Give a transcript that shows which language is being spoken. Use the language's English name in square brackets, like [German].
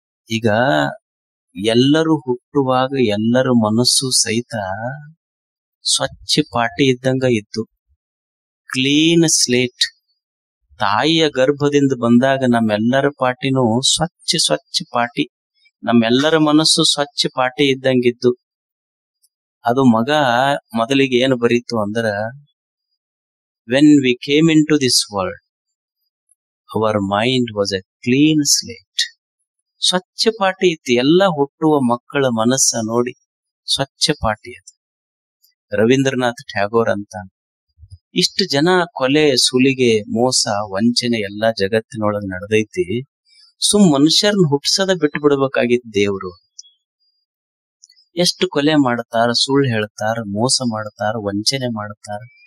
[Kannada] ಈಗ ಎಲ್ಲರೂ ಹುಟ್ಟುವಾಗ ಎಲ್ಲರ ಮನಸ್ಸು ಸಹಿತ ಸ್ವಚ್ಛ ಪಾಟಿ ಇದ್ದಂಗ ಇತ್ತು, ಕ್ಲೀನ್ ಸ್ಲೇಟ್. ತಾಯಿಯ ಗರ್ಭದಿಂದ ಬಂದಾಗ ನಮ್ಮೆಲ್ಲರ ಪಾಟಿನೂ ಸ್ವಚ್ಛ ಪಾಟಿ. ನಮ್ಮೆಲ್ಲರ ಮನಸ್ಸು ಸ್ವಚ್ಛ ಪಾಟಿ ಇದ್ದಂಗಿದ್ದು. ಅದು ಮಗ ಮೊದಲಿಗೆ ಏನು ಬರೀತು ಅಂದ್ರ, [English] when we came into this world, our mind was a clean slate. [Kannada] ಸ್ವಚ್ಛ ಪಾಟಿ ಇತ್ತು. ಎಲ್ಲ ಹುಟ್ಟುವ ಮಕ್ಕಳ ಮನಸ್ಸ ನೋಡಿ ಸ್ವಚ್ಛ ಪಾಟಿ ಅದು. ರವೀಂದ್ರನಾಥ್ ಟ್ಯಾಗೋರ್ ಅಂತ, ಇಷ್ಟು ಜನ ಕೊಲೆ, ಸುಲಿಗೆ, ಮೋಸ, ವಂಚನೆ ಎಲ್ಲಾ ಜಗತ್ತಿನೊಳಗೆ ನಡೆದೈತಿ. ಮನುಷ್ಯರನ್ನ ಹುಟ್ಸದ ಬಿಟ್ಟು ಬಿಡ್ಬೇಕಾಗಿತ್ತು ದೇವ್ರು. ಎಷ್ಟು ಕೊಲೆ ಮಾಡ್ತಾರ, ಸುಳ್ಳು ಹೇಳ್ತಾರ, ಮೋಸ ಮಾಡ್ತಾರ, ವಂಚನೆ ಮಾಡ್ತಾರ.